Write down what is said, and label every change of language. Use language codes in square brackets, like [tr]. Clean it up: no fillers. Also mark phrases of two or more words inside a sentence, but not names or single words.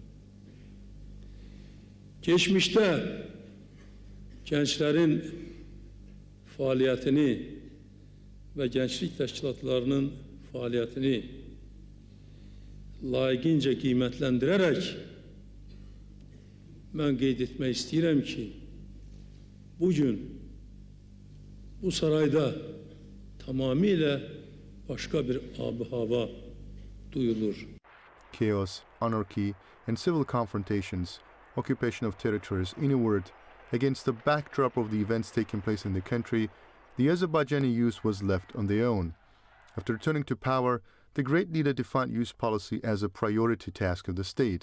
[az] Geçmişdə gənclərin fəaliyyətini və gənclik təşkilatlarının fəaliyyətini layiqincə qiymətləndirərək mən qeyd etmək istəyirəm ki, bugün bu sarayda tamamilə başqa bir ab-hava duyulur. [en] Chaos, anarchy, and civil confrontations, occupation of territories, in a word, against the backdrop of the events taking place in the country, the Azerbaijani youth was left on their own. After returning to power, the great leader defined youth policy as a priority task of the state.